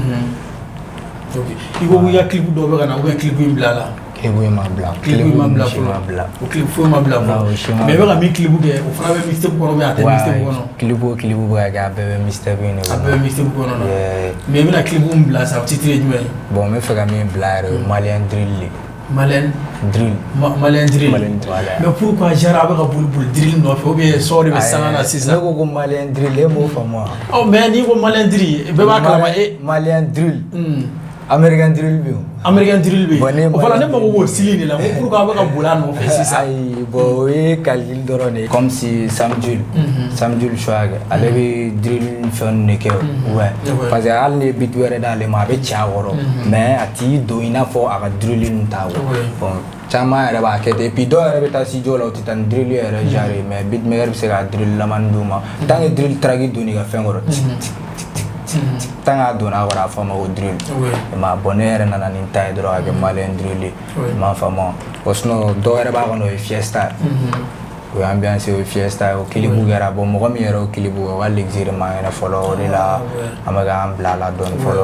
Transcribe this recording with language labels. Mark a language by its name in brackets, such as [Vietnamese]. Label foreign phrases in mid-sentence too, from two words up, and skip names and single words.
[Bambara] i ko i ka clip dɔw bɛ ka na [French] ou bien [Bambara] clip in bila la clip in ma bila o clip foyi ma bila fɔlɔ mais i bɛ ka min clip kɛ o fana bɛ mixtape kɔnɔ mais a tɛ mixtape kɔnɔ clip o clip bɛ ka kɛ a bɛɛ bɛ mixtape in de kɔnɔ a bɛɛ bɛ mixtape kɔnɔ mais i bɛna clip min bila sa o titre ye jumɛn ye bon n bɛ fɛ ka min bila yɛrɛ o ye Malien drill de Malien drill [French] mais pourquoi genre [Bambara] a bɛ ka boli drill nɔfɛ [French] ou bien [Bambara] sɔɔ de bɛ sanga na sisan ne ko ko Malien drill e m'o faamu wa oh mais n'i ko Malien drill bɛɛ b'a kalama e Malien drill American drill bɛ yen American drill bɛ yen o fana ne mago b'o style de la ko pourquoi a bɛ ka boli a nɔfɛ sisan ayi bon o ye calcul dɔrɔn de ye [French] comme si [Bambara] Sam Jules choix kɛ ale bɛ drill fɛn de kɛ [French] ouais parce que [Bambara] hali ni ye beat wɛrɛ d'ale ma a bɛ ci a kɔrɔ mais a t'i don i n'a fɔ a ka drill nin ta bon caman yɛrɛ b'a kɛ ten [French] et puis [Bambara] dɔw yɛrɛ bɛ taa studio la u tɛ taa ni drill yɛrɛ genre mais beatmaker bɛ se ka drill lamani d'u ma [French] tant que [Bambara] drill track donni ka fɛn kɔrɔ tant k'a donna a kɔrɔ a fɔ a ma ko drill ma bon ne yɛrɛ nana ni ta ye dɔrɔn a kɛ Malien drill ye m'a faamu bon sinon dɔw yɛrɛ b'a kɔnɔ o ye fiesta o ye ambiance o ye fiesta o kilibu kɛra bon mɔgɔ min yɛrɛ o kilibu o ka l'exirement yɛrɛ fɔlɔ o de la an bɛ k'an bila a la dɔɔni fɔlɔ